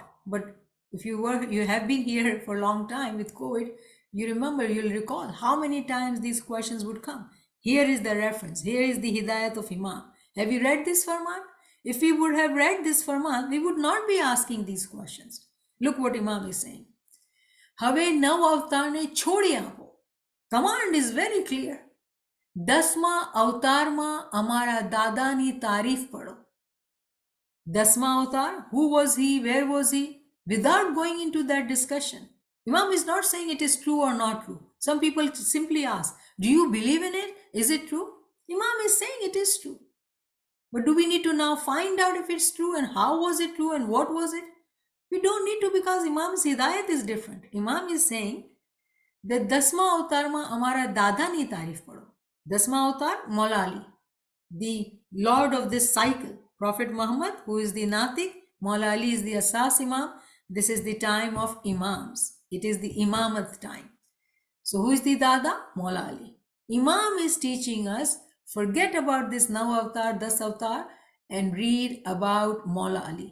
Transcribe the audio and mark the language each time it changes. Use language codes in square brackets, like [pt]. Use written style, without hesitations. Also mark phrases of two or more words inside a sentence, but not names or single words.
[en] But if you have been here for a long time with COVID, you remember, you'll recall how many times these questions would come. Here is the reference. Here is the Hidayat of Imam. Have you read this Farman? If we would have read this Farman, we would not be asking these questions. Look what Imam is saying. [gu] હવે નવ અવતાર ને છોડી આપો. [en] Command is very clear. [gu] 10મા અવતાર મા અમારા દાદા ની તારીફ પઢો. 10મા અવતાર, [en] who was he, where was he? Without going into that discussion, Imam is not saying it is true or not true. Some people simply ask, do you believe in it? Is it true? Imam is saying it is true. But do we need to now find out if it's true and how was it true and what was it? We don't need to, because Imam's hidayat is different. Imam is saying that [gu] 10મા અવતાર મા અમારા દાદા ની તારીફ પઢો. 10મા અવતાર, [en] Maula Ali, the lord of this cycle. Prophet Muhammad, who is the Natik, Maula Ali is the Asas Imam. This is the time of Imams. It is the Imamat time. So who is the Dada? Maula Ali. Imam is teaching us, forget about this now avatar, 10 avatar, and read about Maula Ali.